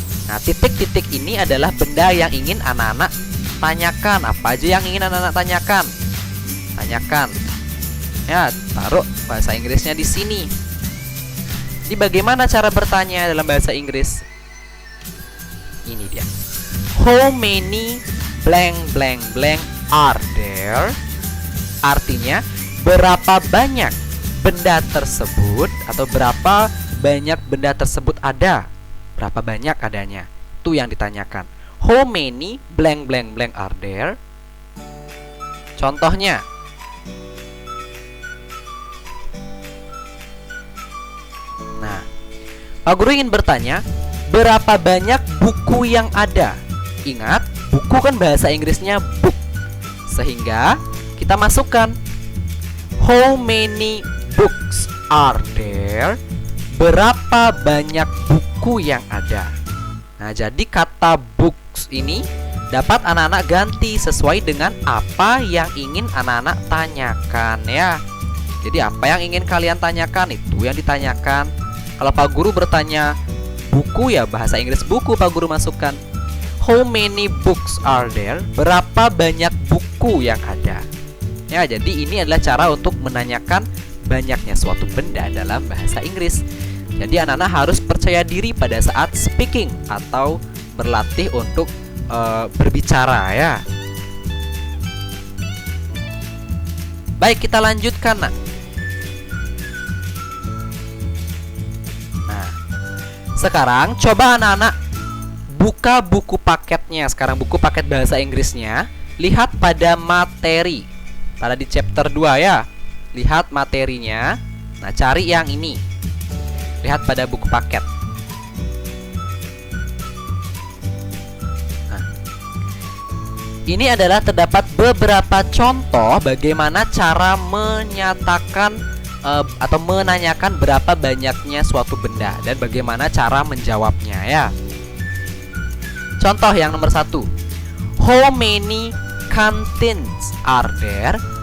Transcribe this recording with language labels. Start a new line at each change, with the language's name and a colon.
Indonesian: Nah, titik-titik ini adalah benda yang ingin anak-anak tanyakan. Apa aja yang ingin anak-anak tanyakan? Tanyakan. Ya, taruh bahasa Inggrisnya di sini. Jadi bagaimana cara bertanya dalam bahasa Inggris? Ini dia.
English: How many blank blank blank are there?
Indonesian: Artinya berapa banyak benda tersebut atau berapa banyak benda tersebut ada? Berapa banyak adanya? Itu yang ditanyakan.
English: How many blank blank blank are there?
Indonesian: Contohnya, nah, Pak Guru ingin bertanya, berapa banyak buku yang ada? Ingat, buku kan bahasa Inggrisnya book. Sehingga kita masukkan
English: how many books are there?
Indonesian: Berapa banyak buku yang ada? Nah, jadi kata books ini dapat anak-anak ganti sesuai dengan apa yang ingin anak-anak tanyakan ya. Jadi apa yang ingin kalian tanyakan itu yang ditanyakan. Kalau Pak Guru bertanya buku ya bahasa Inggris buku Pak Guru masukkan.
English: How many books are there?
Indonesian: Berapa banyak buku yang ada? Ya, jadi ini adalah cara untuk menanyakan banyaknya suatu benda dalam bahasa Inggris. Jadi anak-anak harus percaya diri pada saat speaking atau berlatih untuk berbicara ya. Baik, kita lanjutkan nak. Nah, sekarang coba anak-anak buka buku paketnya. Sekarang buku paket bahasa Inggrisnya. Lihat pada materi. Pada di chapter 2 ya. Lihat materinya. Nah, cari yang ini. Lihat pada buku paket. Nah, ini adalah terdapat beberapa contoh bagaimana cara menyatakan atau menanyakan berapa banyaknya suatu benda dan bagaimana cara menjawabnya ya. Contoh yang nomor 1.
English: How many canteens are there?